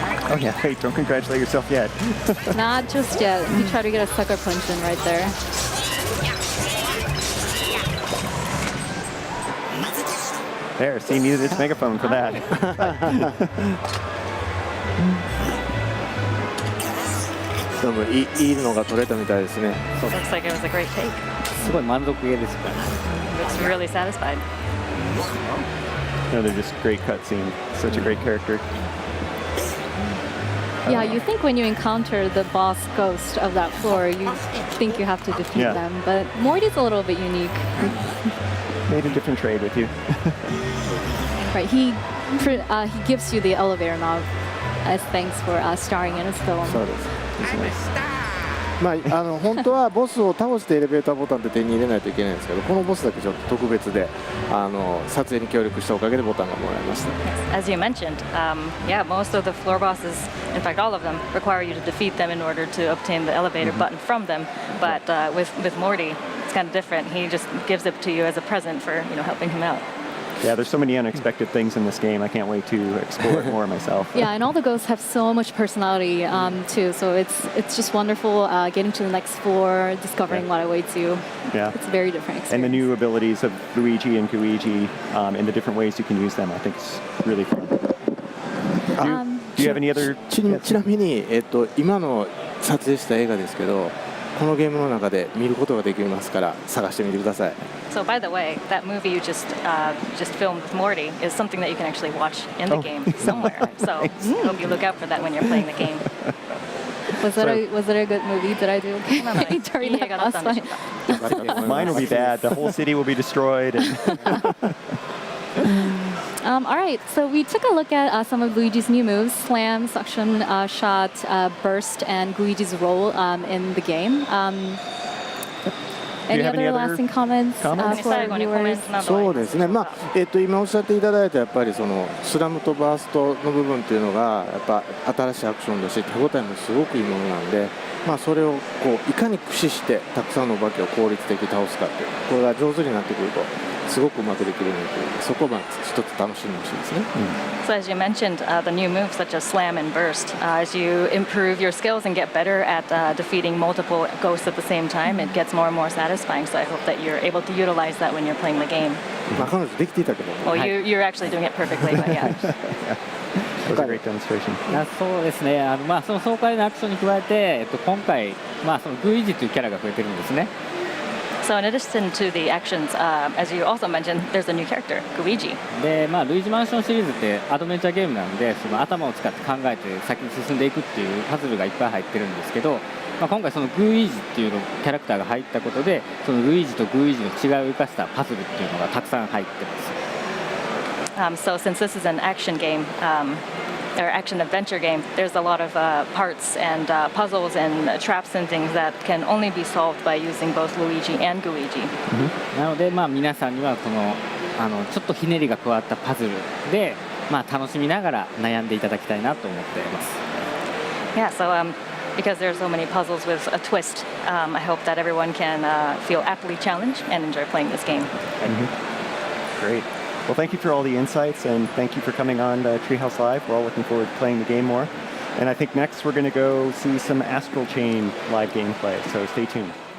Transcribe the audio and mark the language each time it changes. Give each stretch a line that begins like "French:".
English: Oh yeah, wait, don't congratulate yourself yet. Not just yet. He tried to get a sucker punch in right there. There, see, needed its megaphone for that.
Japanese: 多分いいのが取れたみたいですね
English: Looks like it was a great take.
Japanese: すごい満足げですから。
English: Looks really satisfied. Another just great cutscene. Such a great character. Yeah, you think when you encounter the boss ghost of that floor, you think you have to defeat Yeah. them. But Morty's a little bit unique. Made a different trade with you. Right, he gives you the elevator knob as thanks for starring in his film.
Japanese: そうです。
English: It's nice.
Japanese: まあ本当はボスを倒してエレベーターボタンって手に入れないといけないんですけどこのボスだけちょっと特別で撮影に協力したおかげでボタンがもらえました
English: As you mentioned, yeah, most of the floor bosses, in fact, all of them, require you to defeat them in order to obtain the elevator button from them. But with Morty, it's kind of different. He just gives it to you as a present for helping him out. Yeah, there's so many unexpected things in this game. I can't wait to explore it more myself. Yeah, and all the ghosts have so much personality too. So it's just wonderful getting to the next floor, discovering what awaits you. Yeah. It's a very different experience. And the new abilities of Luigi and Luigi and the different ways you can use them, I think is really fun. Do you have any other?
Japanese: ちなみに、今の撮影した映画ですけど、このゲームの中で見ることができますから探してみてください。
English: So by the way, that movie you just filmed with Morty is something that you can actually watch in the game somewhere. So I hope you look out for that when you're playing the game. Was it a good movie? Did I do okay during that boss fight? Mine will be bad. The whole city will be destroyed. All right, so we took a look at some of Luigi's new moves: slam, suction, shot, burst, and Luigi's role in the game. Any have any other other lasting comments for our
Japanese: 最後にコメン
English: viewers?
Japanese: トなどそうですね、今おっしゃっていただいたやっぱりそのスラムとバーストの部分っていうのがやっぱ新しいアクションだし手応えもすごくいいものなんで、それをこういかに駆使してたくさんのお化けを効率的に倒すかっていうこれが上手になってくるとすごくうまくできるのでそこを一つ楽しんでほしいですね。
English: So as you mentioned, the new moves such as slam and burst, as you improve your skills and get better at defeating multiple ghosts at the same time, it gets more and more satisfying. So I hope that you're able to utilize that when you're playing the game.
Japanese: 彼女できていたけど、
English: Well, you're actually doing it perfectly, but yeah. That was a great demonstration.
Japanese: そうですね、その爽快なアクションに加えて、今回、そのルイージというキャラが増えてるんですね。
English: So in addition to the actions, as you also mentioned, there's a new character, Luigi.
Japanese: で、ルイージマンションシリーズってアドベンチャーゲームなので、その頭を使って考えて先に進んでいくっていうパズルがいっぱい入ってるんですけど、今回そのグーイージっていうのキャラクターが入ったことで、そのルイージとグーイージの違いを生かしたパズルっていうのがたくさん入ってます。
English: So since this is an action game, or action adventure game, there's a lot of parts and puzzles and traps and things that can only be solved by using both Luigi and Luigi.
Japanese: なので、皆さんにはこのちょっとひねりが加わったパズルで、楽しみながら悩んでいただきたいなと思っています。
English: Yeah, so because there's so many puzzles with a twist, I hope that everyone can feel aptly challenged and enjoy playing this game. Great. Well, thank you for all the insights, and thank you for coming on Treehouse Live. We're all looking forward to playing the game more. And I think next we're going to go see some Astral Chain live gameplay, so stay tuned.